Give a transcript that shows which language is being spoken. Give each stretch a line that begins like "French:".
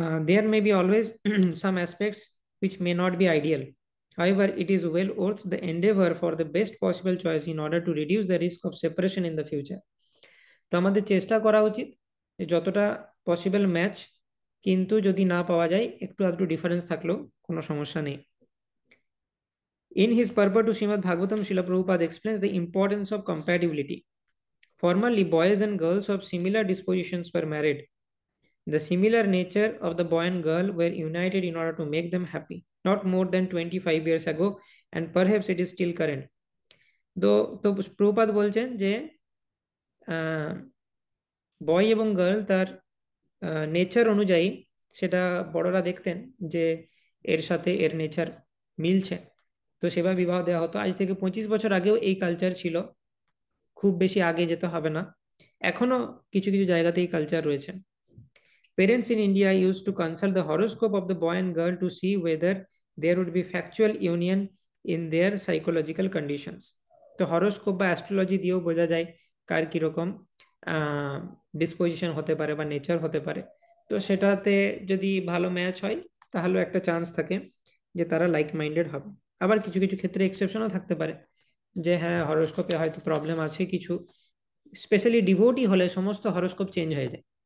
English: There may be always some aspects which may not be ideal. However, it is well worth the endeavor for the best possible choice in order to reduce the risk of separation in the future.
Bangla: তো আমাদের চেষ্টা করা উচিত যে যতটা possible match, কিন্তু যদি না পাওয়া যায় একটু আধটু ডিফারেন্স থাকলেও কোনো সমস্যা নেই।
English: In his purport to Srimad Bhagavatam, Srila Prabhupada explains the importance of compatibility. Formerly, boys and girls of similar dispositions were married. The similar nature of the boy and girl were united in order to make them happy, not more than 25 years ago, and perhaps it is still current.
Bangla: তো প্রভুপাদ বলছেন যে বয় এবং girl তার nature অনুযায়ী সেটা বড়রা দেখতেন যে এর সাথে এর নেচার মিলছে, তো সেভাবে বিবাহ দেওয়া হতো। আজ থেকে 25 বছর আগেও এই কালচার ছিল, খুব বেশি আগে যেতে হবে না, এখনো কিছু কিছু জায়গাতে এই কালচার রয়েছে।
English: Parents in India used to consult the horoscope of the boy and girl to see whether there would be factual union in their psychological conditions.
Bangla: তো হরোস্কোপ বা অ্যাস্ট্রোলজি দিয়েও বোঝা যায় কার কিরকম ডিসপোজিশন হতে পারে বা নেচার হতে পারে। তো সেটাতে যদি ভালো ম্যাচ হয় তাহলে একটা চান্স থাকে যে তারা লাইক মাইন্ডেড হবে। আবার কিছু কিছু ক্ষেত্রে এক্সেপশনও থাকতে পারে, যে হ্যাঁ হরোস্কোপে হয়তো প্রবলেম আছে কিছু, স্পেশালি ডিভোটি হলে সমস্ত হরোস্কোপ চেঞ্জ হয়ে যায়।